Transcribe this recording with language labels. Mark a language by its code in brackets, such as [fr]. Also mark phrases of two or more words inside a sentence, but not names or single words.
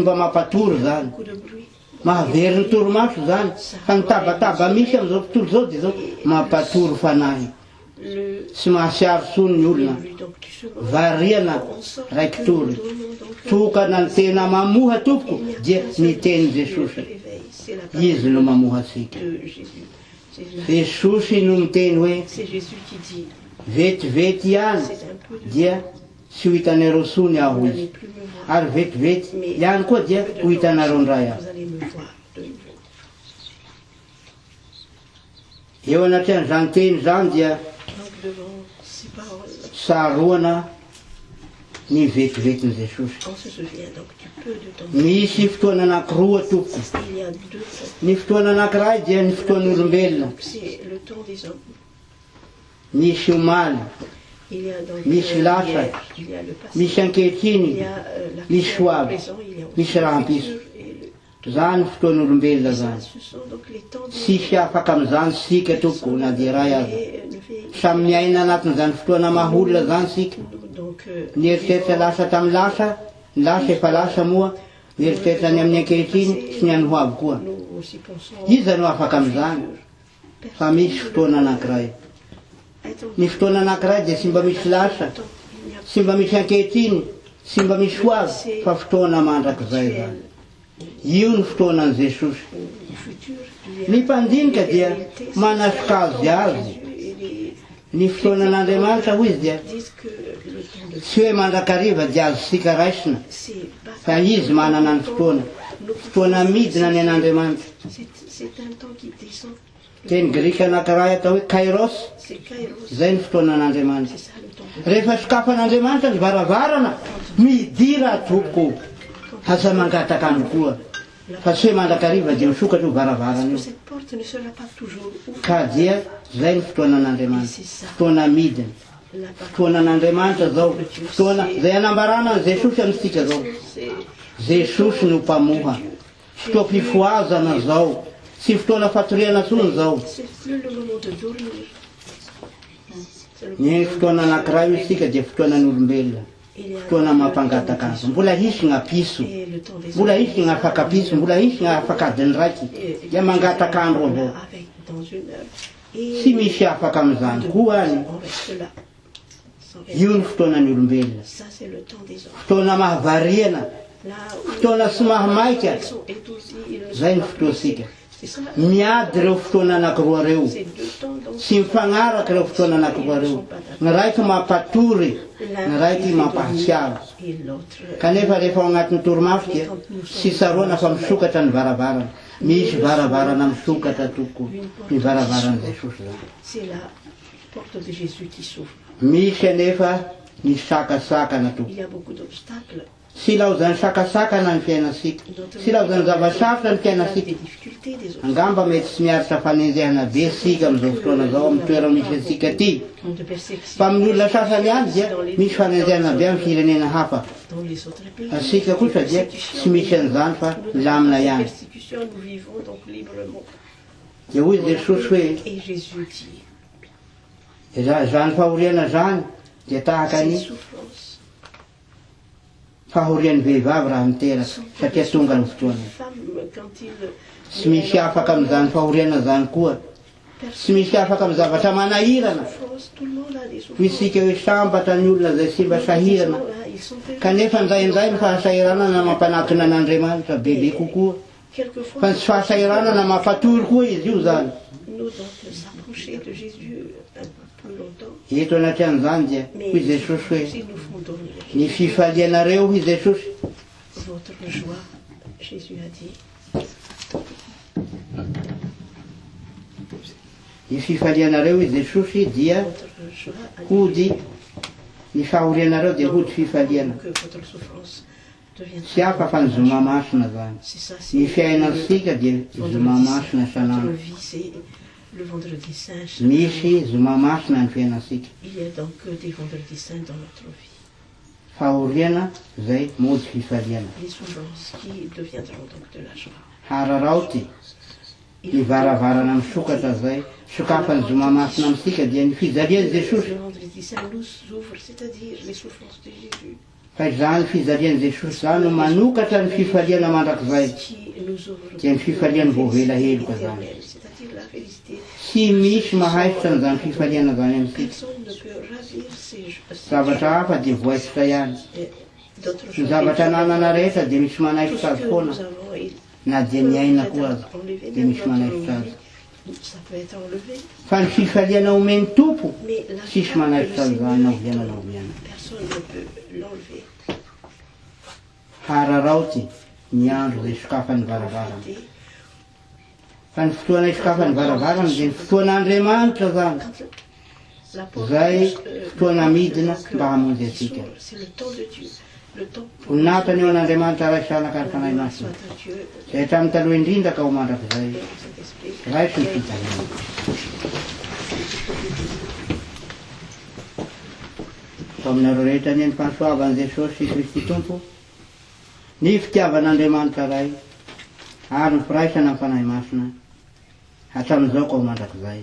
[mg] mba mampatory zany mahavery ny torimaso zany fa ny tabataba misy amin'izao tontolo zao dia zao mampatory fanahy tsy mahasiaro sony ny olona variana raiky tory tokana ny tena mamoha tompoko dia ny teny Jesosy izy no mamoha asika Jesosy no miteny hoe vetivety ihany dia tsy ho hitanareo sony aho [fr] Vous [mg] izy [fr] n'allez plus me voir. [mg] ary vetivety [fr] Mais [mg] ihany koa dia [fr] peu de [mg] ho hitanareo ndray [fr] temps, [mg] aho [fr] vous allez me voir de nouveau. [mg] eo anatrany teny zany dia [fr] Donc devant ces paroles, [mg] tsaroana ny vetivetin' Jesosy. [fr] on se souvient donc du peu de temps. [mg] Misy fotoana anankiroa tompoko. [fr] Il y a deux temps. [mg] Ny fotoana anankiray dia ny fotoan'olombelona. [fr] Donc c'est le temps des hommes. [mg] Misy omaly, [fr] Il y a donc [mg] misy lasa, [fr] hier, il y a le passé, [mg] misy [fr] il [mg] ankehitriny, [fr] y a la [mg] misy [fr] future, le [mg] soavy, [fr] présent, il y a aussi [mg] misy [fr] le [mg] rahampiso. [fr] futur et le [mg] Zany fotoan'olombelona [fr] et ça, [mg] zany. [fr] ce sont donc les temps des [mg] Tsisy afaka amin'izany sika tompoko na dia ray azy. [fr] Et le fait- [mg] Samy miaina anatin'izany fotoana maholona zany sika. [fr] nous, donc, [mg] Ny eritreritra lasa tamin'ny lasa, ny lasa efa lasa moa, ny eritreritra ny amin'ny ankehitriny sy ny any ho avy koa. [fr] nous aussi pensons [mg] Iza no afaka amin'izany fa misy fotoana anankiray. Ny fotoana anankiray dia sy mba misy lasa, sy mba misy ankehitriny, sy mba misy ho avy, fa fotoana mandrakizay zany. Io ny fotoanan'i Jesosy. [fr] du futur, [mg] Ny mpandinika dia manasokazy azy. Ny fotoanan'Andriamanitra hoy izy dia [fr] disent que le temps de [mg] tsy hoe mandrakariva dia azosika raisina, [fr] c'est [mg] fa izy manana ny fotoana. Fotoana midina ny an'Andriamanitra. [fr] c'est un temps qui descend. [mg] Teny grika anankiray atao hoe kairos, [fr] C'est Kairos, [mg] zay ny fotoanan'Andriamanitra. [fr] c'est ça le temps de [mg] Rehefa sokafan'Andriamanitra ny varavarana, midira toko, asa mangataka any koa. Fa tsy hoe mandrakariva dia misokatra ho varavarana io. [fr] cette porte ne sera pas toujours ouverte. [mg] Ka dia zay ny fotoanan'Andriamanitra. Fotoana midina. [fr] La parole, [mg] Fotoanan'Andriamanitra zao, fotoana zay anambarana ny Jesosy amintsika zao. [fr] c'est [mg] Jesosy no mpamoha. Fotoam-pifoazana zao. Tsy fotoana fatoriana tsony zao. [fr] c'est plus le moment de dormir. C'est le [mg] Ny fotoana anankiray io sika dia fotoanan'olombelona. [fr] il y a [mg] Fotoana mampangataka azy. Mbola hisy gny apiso. [fr] et le temps des [mg] Mbola hisy gny afaka apiso, mbola hisy gny afaka adiny raiky. Dia mangataka andro avao. [fr] avec dans une heure. Et [mg] Tsy misy afaka amin'izany koa any. [fr] on reste là. Sans rien. [mg] Io ny fotoanany olombelona. [fr] Ça c'est le temps des hommes. [mg] Fotoana mahavariana, [fr] Là où [mg] fotoana tsy mahamaika. [fr] ils sont étourdis, ils ne [mg] Zay [fr] sont [mg] ny [fr] pas [mg] fotoasika. [fr] c'est ça. [mg] Miady reo fotoana anankiroa reo. [fr] C'est deux temps donc [mg] Tsy mifagnaraka reo fotoana anankiroa reo. Ny raiky mampatory, ny raiky mampahatsiaro. [fr] et l'autre [mg] Kanefa rehefa ao anatin'ny toromaso dia tsy tsaroana fa misokatra ny varavarana. Misy varavarana misokatra toko ny varavaran'i Jesosy zany. [fr] c'est la porte de Jésus qui s'ouvre. [mg] Misy anefa ny sakasakana toko. [fr] Il y a beaucoup d'obstacles, [mg] Tsy laozany sakasakana ny fiainasika. Tsy laozany zava-sarotra ny [fr] des [mg] fiainasika. [fr] difficultés, des obstacles. [mg] Angamba mety tsy miaritra fanenjehana be sika amin'izao fotoana zao amin'ny toerana misy antsika ty. [fr] De persécution [mg] Fa amin'ny olona sasany any dia misy fanenjehana be amin'ny firenena hafa. [fr] dans les autres pays. [mg] Asika kosa dia tsy misy an'izany fa lamina [fr] Dans ces [mg] ihany. [fr] persécutions, nous vivons donc librement. [mg] Dia hoy Jesosy hoe [fr] Et Jésus dit, [mg] zany fahoriana zany dia tahaka [fr] ces [mg] ny [fr] souffrances [mg] fahorian'ny vehivavy raha miteraky satria tonga ny fotoana. [fr] femmes, quand ils [mg] Tsy misy afaka amin'izany fahoriana zany koa. Tsy misy afaka amin'ny zavatra manahirana. [fr] souffrance, tout le monde a des [mg] Ho [fr] souffrances. [mg] isika hoe sambatra ny olona zay sy mba sahirana. [fr] Ils sont perdus. [mg] Kanefa ndraindray ny fahasahirana na mampanatona an'Andriamanitra bebe kokoa. [fr] Quelquefois, [mg] Fa ny tsy fahasahirana na mampatory koa izy io zany. [fr] nous donc s'approcher de Jésus un peu plus longtemps, [mg] Eto anaty an'izany dia [fr] mais [mg] hoy Jesosy hoe [fr] s'ils nous font dormir, [mg] ny fifalianareo hoy Jesosy. [fr] votre joie, Jésus a dit, [mg] Ny fifalianareo hoy Jesosy dia [fr] votre joie a dit [mg] hody, ny fahorianareo dia hody fifaliana. [fr] que votre souffrance [mg] Tsy [fr] deviendra. [mg] hafa fa ny zoma masina zany. [fr] C'est ça, [mg] Ny [fr] c'est [mg] fiainansika dia zoma masina [fr] notre [mg] sanandro. [fr] vie, c'est le vendredi saint. [mg] Misy zoma masina ny fiainansika. [fr] Il y a donc des vendredis saints dans notre vie. [mg] Fahoriana zay mody fifaliana. [fr] Les souffrances qui deviendront donc de la joie. [mg] Hararaoty ny varavarana misokatra zay. Sokafany zoma masina amintsika dia ny fijalian'i Jesosy. [fr] Le vendredi saint nous ouvre, c'est-à-dire les souffrances de Jésus, [mg] Fa zany fijalian'i Jesosy zany no manokatra ny fifaliana mandrakizay. [fr] qui nous ouvre [mg] Dia ny fifaliany voavela heloka zany. [fr] éternelle, c'est-à-dire la félicité. [mg] Tsy misy mahaisitra n'izany fifaliana zany amintsika. [fr] Personne ne peut ravir ces [mg] Zavatra hafa dia voaisitra ihany. [fr] d'autres [mg] Ny [fr] choses. [mg] zavatra ananana rehetra dia misy [fr] Tout [mg] manaisitra [fr] ce [mg] azy [fr] que [mg] foana. [fr] nous avons, il [mg] Na dia ny aina koa azy [fr] enlevé [mg] dia [fr] même [mg] misy [fr] notre [mg] manaisitra azy. [fr] vie, ça peut être enlevé, [mg] Fa ny fifaliana omeny tompo [fr] mais la [mg] tsisy [fr] joie que [mg] manaisitra [fr] le [mg] an'izany [fr] Seigneur [mg] na oviana na [fr] donne, [mg] oviana. [fr] personne personne ne peut l'enlever. [mg] Hararaoty ny andro zay sokafan'ny varavarana. Fa ny fotoana isokafan'ny varavarana dia ny fotoan'Andriamanitra zany. [fr] La porte [mg] Zay fotoana midina mba hamonjy atsika. [fr] c'est le temps de Dieu. Le temps pour [mg] Natany eo an'Andriamanitra ray sanaka ny fanahy masina. [fr] soit à Dieu. [mg] Zay hatramin'ny taloha indrindra ka ho mandrakizay. [fr] Et en cet esprit. [mg] Raisy ny fitaniana. Fa aminareo rehetra ny mpansoavan'i Jesosy Kristy Tompo, ny fitiavan'Andriamanitra ray, ary ny firaisana amin'ny fanahy masina, hatramin'izao ka ho mandrakizay.